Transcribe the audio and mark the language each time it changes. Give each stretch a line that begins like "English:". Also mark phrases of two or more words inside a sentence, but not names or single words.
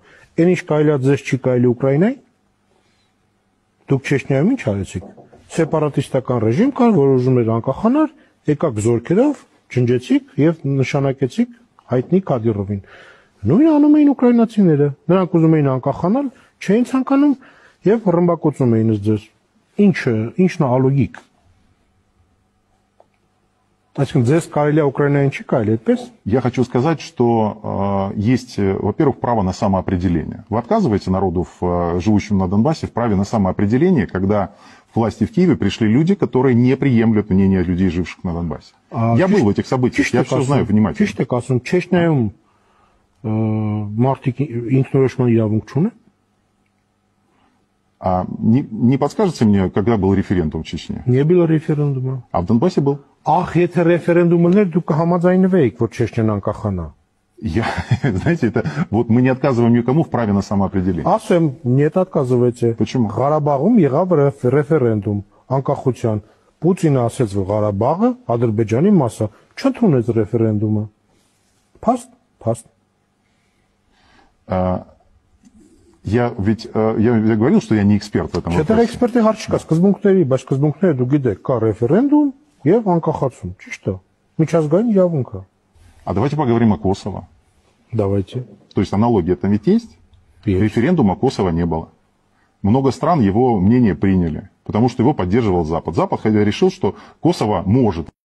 Armenian: Այն ինչ կարելի է ձեզ չի կարելի Ուկրաինայի։ Դուք Չեչնիայում ինչ արեցիք։ Սեպարատիստական ռեժիմ կար, որ ուզում էր անկախանալ, եկաք զորքերով, ջնջեցիք եւ նշանակեցիք հայտնի Կադիրովին։ Նույնը անում էին ուկրաինացիները։ Նրանք ուզում էին անկախանալ, չէին ցանկանում եւ ռմբակոծում էին ձեզ։ Ինչն է ալոգիկ։ Այսինքն ձեզ կարելի է Ուկրաինային չի կարելի այդպես։
Russian: Я хочу сказать, что есть, во-первых, право на самоопределение. Вы отказываете народу, живущему на Донбассе, в праве на самоопределение, когда к власти в Киеве пришли люди, которые не приемлют мнение людей, живших на Донбассе. Я был в этих событиях, я все знаю внимательно.
Armenian: Ճիշտ եք ասում, Չեչնիայում մարդիկ ինքնորոշման իրավունք չունեն։
Russian: Не подскажете мне, когда был референдум в Чечне? Не было референдума. А в Донбассе был? Ах,
Armenian: եթե ռեֆերենդումն էր, դուք կհամաձայնվեիք, որ Չեչնիան անկախանա։
Russian: Знаете, это вот мы не отказываем никому в праве на самоопределение. Ասեմ, нет, отказываете. Почему?
Armenian: Ղարաբաղում եղավ ռեֆերենդում անկախության։ Պուտինը ասաց, որ Ղարաբաղը Ադրբեջանի մաս է, չընդունեց ռեֆերենդումը։ Փաստ։
Russian: Я говорил, что я не эксперт в этом вопросе.
Armenian: Չէ, էքսպերտի հարց չկա, սկզբունքների, բայց սկզբունքները դու գիտեք, կա ռեֆերենդում եւ անկախացում, ճիշտ է։ Միջազգային իրավունք է։
Russian: А давайте поговорим о Косово. Давайте. То есть аналогия там ведь есть? Референдума Косово не было. Много стран его мнение приняли, потому что его поддерживал Запад. Запад решил, что Косово может